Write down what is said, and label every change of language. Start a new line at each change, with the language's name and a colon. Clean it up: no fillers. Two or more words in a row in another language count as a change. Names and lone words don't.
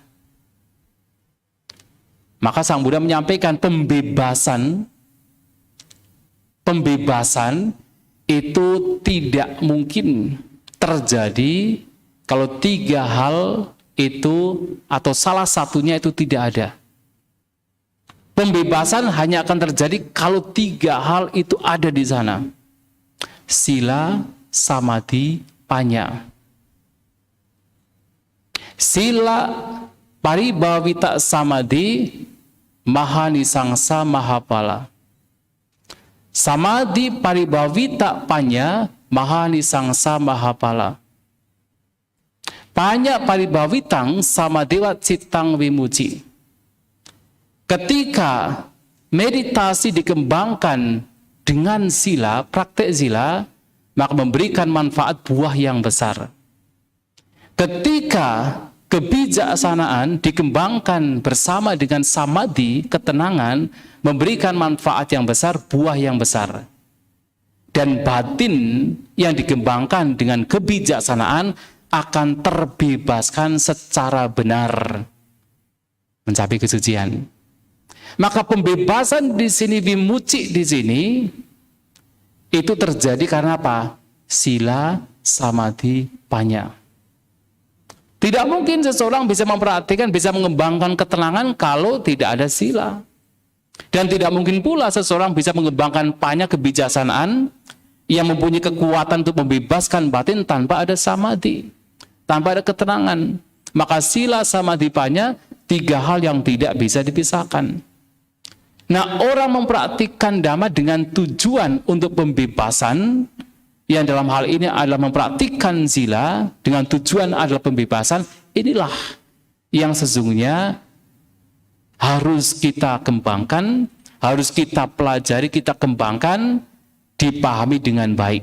Indonesian: Maka Sang Buddha menyampaikan pembebasan itu tidak mungkin terjadi kalau 3 hal itu atau salah satunya itu tidak ada. Pembebasan hanya akan terjadi kalau 3 hal itu ada di sana.
Pali: Sila, samadhi, panya. Sila paribhavita samadhi, mahanisangsa mahapala. Samadhi paribhavita panya, mahanisangsa mahapala. Panya paribhavitang samadhewa cittang vimuci.
Indonesian: Ketika meditasi dikembangkan dengan sila, praktek sila, maka memberikan manfaat buah yang besar. Ketika kebijaksanaan dikembangkan bersama dengan samadhi, ketenangan, memberikan manfaat yang besar, buah yang besar. dan batin yang dikembangkan dengan kebijaksanaan akan terbebaskan secara benar mencapai kesucian. Maka pembebasan di sini, vimucci di sini itu terjadi karena apa?
Pali: Sila, samadhi, panya.
Indonesian: Tidak mungkin seseorang bisa mempraktikkan, bisa mengembangkan ketenangan kalau tidak ada sila. Dan tidak mungkin pula seseorang bisa mengembangkan panya, kebijaksanaan yang mempunyai kekuatan untuk membebaskan batin tanpa ada samadhi, tanpa ada ketenangan. Maka
Pali: sila, samadhi, panya,
Indonesian: tiga hal yang tidak bisa dipisahkan. Nah, orang mempraktikkan dhamma dengan tujuan untuk pembebasan, yang dalam hal ini adalah mempraktikkan sila dengan tujuan adalah pembebasan, inilah yang sesungguhnya harus kita kembangkan, harus kita pelajari, kita kembangkan, dipahami dengan baik.